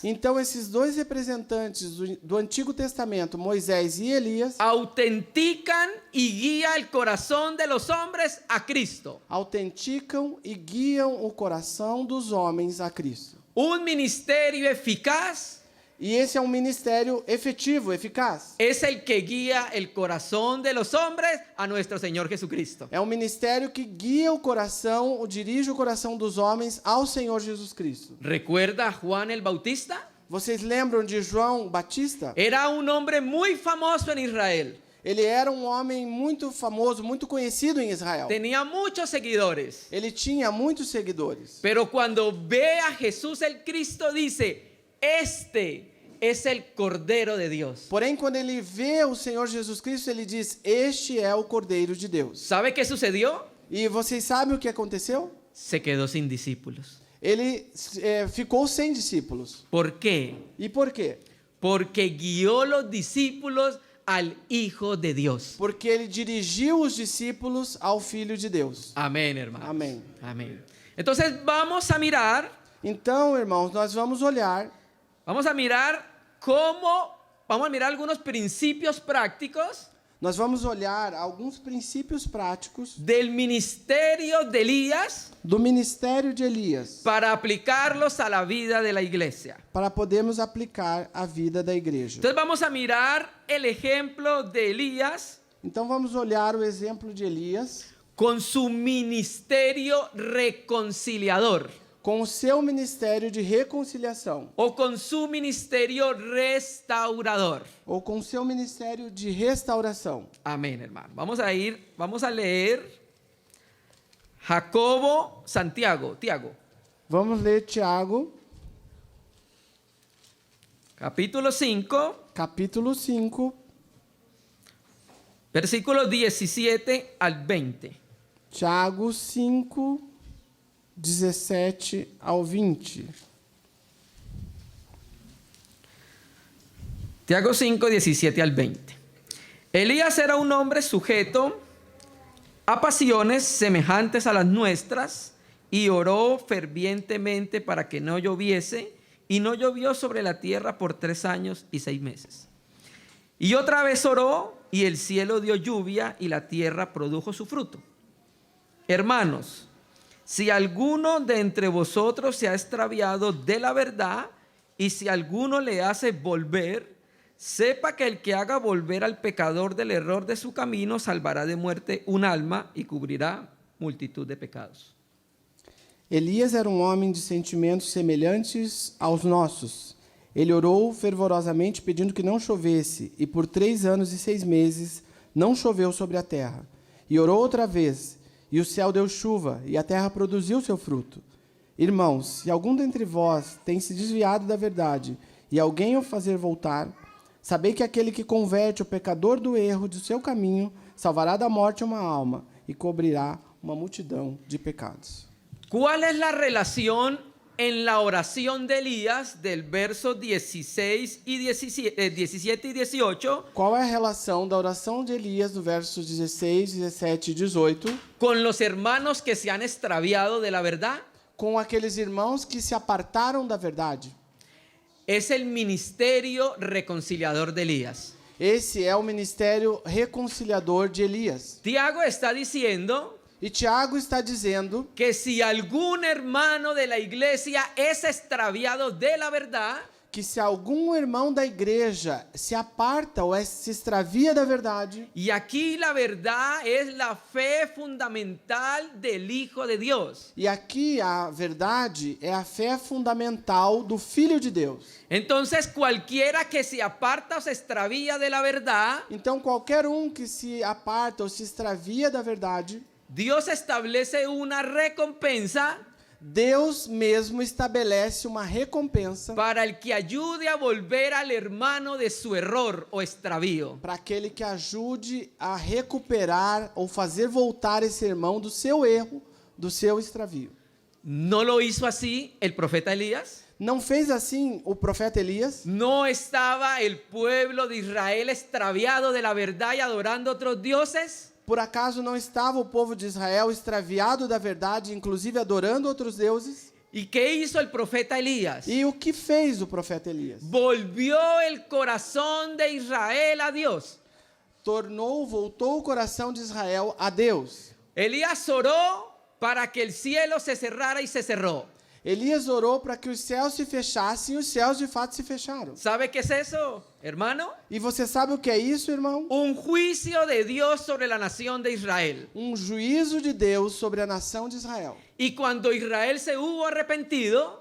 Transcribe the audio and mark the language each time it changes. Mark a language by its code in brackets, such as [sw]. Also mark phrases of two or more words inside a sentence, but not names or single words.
[pt] Então, esses dois representantes do Antigo Testamento, Moisés e Elias, [es] autentican y guía el corazón de los hombres a Cristo. [pt] autenticam e guiam o coração dos homens a Cristo. [es] Un ministerio eficaz [pt] E esse é um ministério efetivo, eficaz. [es] es el que guía el corazón de los hombres a nuestro Señor Jesucristo. [pt] É um ministério que guia o coração, dirige o coração dos homens ao Senhor Jesus Cristo. [es] ¿Recuerda a Juan el Bautista? [pt] Vocês lembram de João Batista? [es] Era un hombre muy famoso en Israel. [pt] Ele era um homem muito famoso, muito conhecido em Israel. [es] Tenía muchos seguidores. [pt] Ele tinha muitos seguidores. [es] Pero cuando ve a Jesús el Cristo dice, este es el Cordero de Dios. [pt] Porém, quando ele vê o Senhor Jesus Cristo, ele diz: Este é o Cordeiro de Deus. [es] ¿Sabe qué sucedió? [pt] E vocês sabem o que aconteceu? [es] Se quedó sin discípulos. [pt] Ele ficou sem discípulos. [es] ¿Por qué? [pt] E por quê? [es] Porque guió los discípulos al Hijo de Dios. [pt] Porque ele dirigiu os discípulos ao Filho de Deus. [es] Amén, hermano. [pt] Amém. [es] Amén. Entonces vamos a mirar [pt] Então, irmãos, nós vamos olhar [es] vamos a mirar algunos principios prácticos [pt] Nós vamos olhar alguns princípios práticos [es] del ministerio de Elías [pt] do ministério de Elias [es] para aplicarlos a la vida de la iglesia. [pt] para podermos aplicar à vida da igreja. [es] Entonces vamos a mirar el ejemplo de Elías [pt] Então vamos olhar o exemplo de Elias [es] con su ministerio reconciliador [pt] com o seu ministério de reconciliação [es] o con su ministerio restaurador. [pt] ou com o seu ministério de restauração. [es] Amén, hermano. Vamos a leer Tiago, [pt] Vamos ler Tiago, [es] capítulo 5, [pt] capítulo 5, [es] versículos 17 al 20. [pt] Tiago 5, 17 ao 20. [es] Tiago 5, 17 al 20. Elías era un hombre sujeto a pasiones semejantes a las nuestras y oró fervientemente para que no lloviese, y no llovió sobre la tierra por 3 años y 6 meses. Y otra vez oró, y el cielo dio lluvia, y la tierra produjo su fruto. Hermanos, si alguno de entre vosotros se ha extraviado de la verdad, y si alguno le hace volver, sepa que el que haga volver al pecador del error de su camino salvará de muerte un alma y cubrirá multitud de pecados. [pt] Elias era um homem de sentimentos semelhantes aos nossos. Ele orou fervorosamente pedindo que não chovesse, e por 3 anos e 6 meses não choveu sobre a terra. E orou outra vez, e o céu deu chuva, e a terra produziu seu fruto. Irmãos, se algum dentre vós tem se desviado da verdade, e alguém o fazer voltar, sabei que aquele que converte o pecador do erro do seu caminho salvará da morte uma alma e cobrirá uma multidão de pecados. [es] ¿Cuál es la relación en la oración de Elías del verso 17 y 18 [pt] Qual é a relação da oração de Elias do versos 16, 17 e 18 [es] con los hermanos que se han extraviado de la verdad? [pt] com aqueles irmãos que se apartaram da verdade? [es] Es el ministerio reconciliador de Elías. [pt] Esse é o ministério reconciliador de Elias. [es] Tiago está diciendo [pt] E Tiago está dizendo [es] que si algún hermano de la iglesia es extraviado de la verdad, [pt] que se algum irmão da igreja se aparta ou se extravia da verdade, [es] y aquí la verdad es la fe fundamental del Hijo de Dios. [pt] e aqui a verdade é a fé fundamental do Filho de Deus. [es] Entonces cualquiera que se aparta o se extravía de la verdad, [pt] Então qualquer um que se aparta ou se extravia da verdade, [es] Dios establece una recompensa [pt] Deus mesmo estabelece uma recompensa [es] para el que ayude a volver al hermano de su error o extravío. [pt] para aquele que ajude a recuperar ou fazer voltar esse irmão do seu erro, do seu extravio. [es] ¿No lo hizo así el profeta Elías? [pt] Não fez assim o profeta Elias? [es] ¿No estaba el pueblo de Israel extraviado de la verdad y adorando otros dioses? [pt] Por acaso não estava o povo de Israel extraviado da verdade, inclusive adorando outros deuses? [es] ¿Y qué hizo el profeta Elías? [pt] E o que fez o profeta Elias? [es] Volvió el corazón de Israel a Dios. [pt] Voltou o coração de Israel a Deus. [es] Elías oró para que el cielo se cerrara y se cerró. [pt] Elias orou para que os céus se fechassem e os céus de fato se fecharam. [es] ¿Sabe qué es eso, hermano? [pt] E você sabe o que é isso, irmão? [es] Un juicio de Dios sobre la nación de Israel. [pt] Um juízo de Deus sobre a nação de Israel. [es] Y cuando Israel se hubo arrepentido,